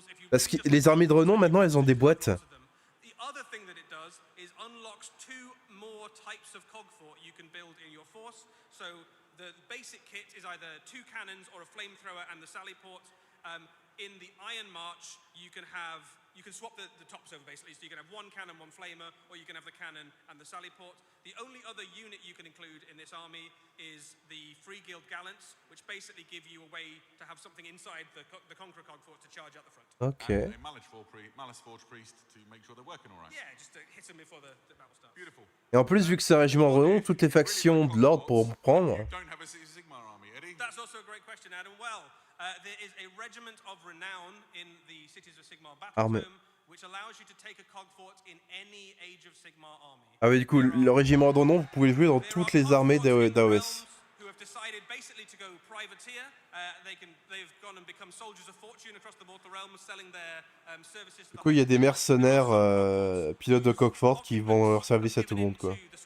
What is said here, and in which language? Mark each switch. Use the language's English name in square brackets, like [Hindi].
[French] Parce que les armées de renom maintenant elles ont des boîtes. [English] The other thing that it does is unlocks 2 more types of cog fort you can build in your force. So the basic kit is either 2 cannons or a flamethrower and the Sallyport. In the Iron March, you can swap the tops over basically. So you can have 1 cannon, 1 flamer, or you can have the cannon and the Sallyport. The only other unit you can include in this army is the Free Guild Gallants, which basically give you a way to have something inside the Conqueror cog fort to charge out the front. Ok. And a Malice Forge priest to make sure they're working all right. Yeah, just to hit them before the battle starts. Beautiful. [French] Et en plus, vu que c'est un régiment renom, toutes les factions de l'ordre pourront prendre. [English] You don't have a Cities of Sigmar army, Eddie? That's also a great question, Adam. Well, there is a regiment of renown in the Cities of Sigmar [French] Armée. [English] Battletome, which allows you to take a cog fort in any Age of Sigmar army. [French] Ah oui, du coup, le régiment de renom, vous pouvez le jouer dans toutes les armées d'AOS. [English] Who have decided basically to go privateer. They've gone and become soldiers of fortune across the Mortal Realms, selling their services. [French] Du coup, il y a des mercenaires pilotes de coques fortes qui vont leur service à tout le monde, quoi.